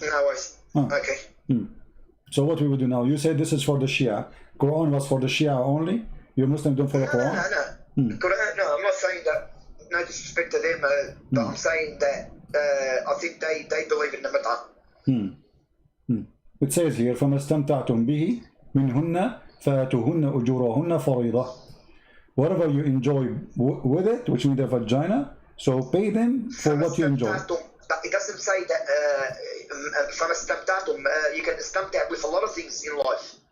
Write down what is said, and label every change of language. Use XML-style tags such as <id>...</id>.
<en>No worries. Okay. So what we will do now? You said this is for the Shia. Quran was for the Shia only. You Muslims don't follow Quran. No. Quran, no, I'm not saying that. No disrespect to them, but I'm saying that I think they believe in the Mata. It says here,</en> <ar>فَمَا اسْتَمْتَعْتُمْ بِهِ مِنْهُنَّ فَآتُوهُنَّ أُجُورَهُنَّ فَرِيضَةً.</ar> <en>Whatever you enjoy with it, which means the vagina, so pay them for what you enjoy. It doesn't say that from you can istamta with a lot of things in life.</en>